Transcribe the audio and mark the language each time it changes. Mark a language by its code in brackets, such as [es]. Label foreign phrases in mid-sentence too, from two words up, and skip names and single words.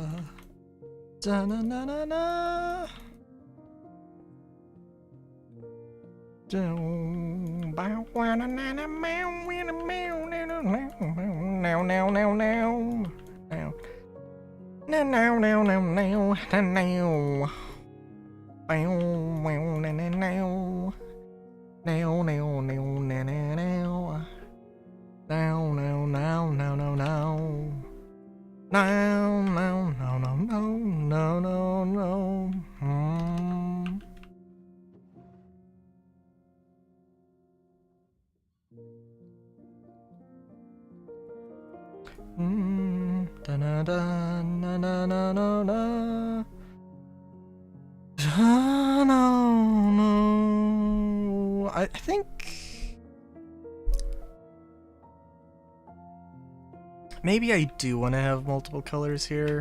[en] Da na na na na. Down bow wow na na na meow win a meow now now now now now now now now now now now now bow wow na na now now now now now now now now now now now now now now no no da na da na na na na na no no I think maybe I do want to have multiple colors here.